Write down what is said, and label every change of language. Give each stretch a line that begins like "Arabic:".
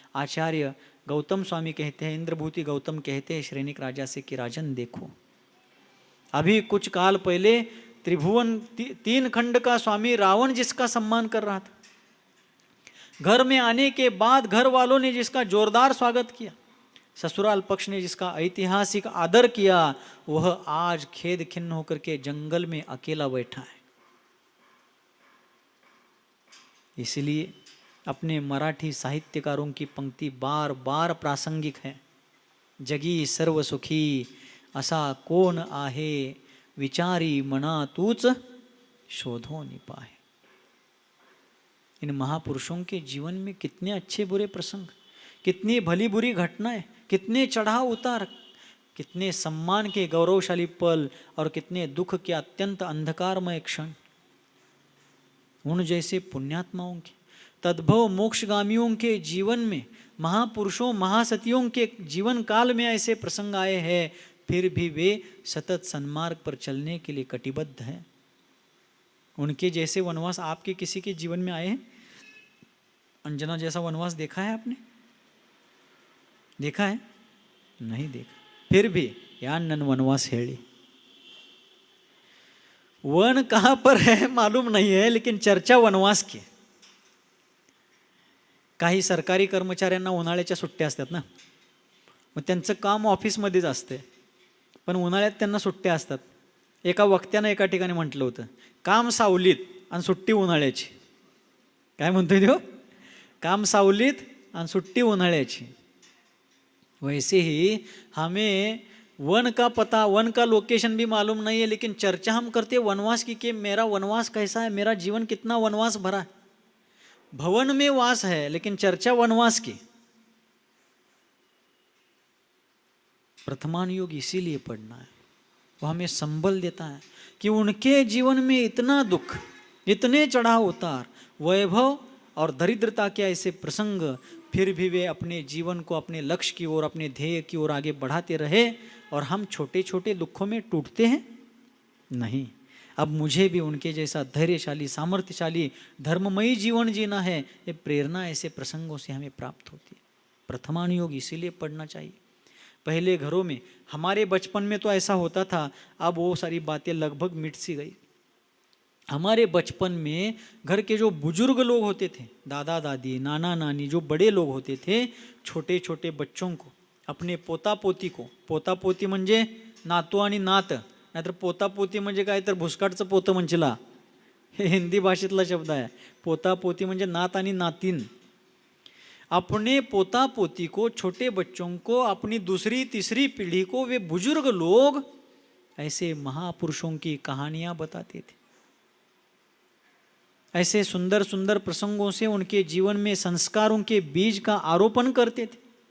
Hindi: आचार्य गौतम स्वामी कहते हैं, इंद्रभूति गौतम कहते हैं श्रेणिक राजा से कि राजन देखो, अभी कुछ काल पहले त्रिभुवन तीन खंड का स्वामी रावण जिसका सम्मान कर रहा था, घर में आने के बाद घर वालों ने जिसका जोरदार स्वागत किया, ससुराल पक्ष ने जिसका ऐतिहासिक आदर किया, वह आज खेद खिन्न होकर के जंगल में अकेला बैठा है. इसलिए अपने मराठी साहित्यकारों की पंक्ति बार बार प्रासंगिक है.
Marathi: जगी सर्व सुखी असा कोण आहे, विचारी मना तूच शोधो निपाहे.
Hindi: इन महापुरुषों के जीवन में कितने अच्छे बुरे प्रसंग, कितनी भली बुरी घटनाएं, कितने चढ़ाव उतार, कितने सम्मान के गौरवशाली पल और कितने दुख के अत्यंत अंधकारमय क्षण. उन जैसे पुण्यात्माओं के, तद्भव मोक्षगामियों के जीवन में, महापुरुषों महासतियों के जीवन काल में ऐसे प्रसंग आए हैं, फिर भी वे सतत सन्मार्ग पर चलने के लिए कटिबद्ध हैं. उनके जैसे वनवास आपके किसी के जीवन में आए हैं? अंजना जैसा वनवास देखा है आपने? देखा है? नहीं देखा। फिर भी या नन वनवास हेड़ी, वन कहां पर है मालूम नहीं है, लेकिन चर्चा वनवास की।
Marathi: काही सरकारी कर्मचाऱ्यांना उन्हाळ्याच्या सुट्ट्या असतात ना, मग त्यांचं काम ऑफिसमध्येच असते, पण उन्हाळ्यात त्यांना सुट्ट्या असतात. एका वक्त्यानं एका ठिकाणी म्हटलं होतं, काम सावलीत आणि सुट्टी उन्हाळ्याची. काय म्हणतोय तो? काम सावलीत आणि सुट्टी उन्हाळ्याची.
Hindi: वैसे ही हमें वन का पता, वन का लोकेशन भी मालूम नहीं है, लेकिन चर्चा हम करते वनवास की कि मेरा वनवास कैसा है, मेरा जीवन कितना वनवास भरा है. भवन में वास है लेकिन चर्चा वनवास की. प्रथमान योग इसीलिए पढ़ना है, वो हमें संबल देता है कि उनके जीवन में इतना दुख, इतने चढ़ाव उतार, वैभव और दरिद्रता के ऐसे प्रसंग, फिर भी वे अपने जीवन को अपने लक्ष्य की ओर, अपने ध्येय की ओर आगे बढ़ाते रहे. और हम छोटे छोटे दुखों में टूटते हैं नहीं. अब मुझे भी उनके जैसा धैर्यशाली, सामर्थ्यशाली, धर्ममयी जीवन जीना है. ये प्रेरणा ऐसे प्रसंगों से हमें प्राप्त होती है. प्रथमान योग इसीलिए पढ़ना चाहिए. पहले घरों में, हमारे बचपन में तो ऐसा होता था, अब वो सारी बातें लगभग मिट सी गई. हमारे बचपन में घर के जो बुजुर्ग लोग होते थे, दादा दादी, नाना नानी, जो बड़े लोग होते थे, छोटे छोटे बच्चों को, अपने पोता पोती को, पोता पोती
Marathi: म्हणजे नातू आणि नात, नाहीतर पोता पोती म्हणजे काय तर भुसकाटचं पोतं म्हणशीला, हे हिंदी भाषेतला शब्द आहे. पोता पोती म्हणजे नात आणि नातीन.
Hindi: अपने पोता पोती को, छोटे बच्चों को, अपनी दूसरी तीसरी पीढ़ी को वे बुजुर्ग लोग ऐसे महापुरुषों की कहानियां बताते थे. ऐसे सुंदर सुंदर प्रसंगों से उनके जीवन में संस्कारों के बीज का आरोपण करते थे.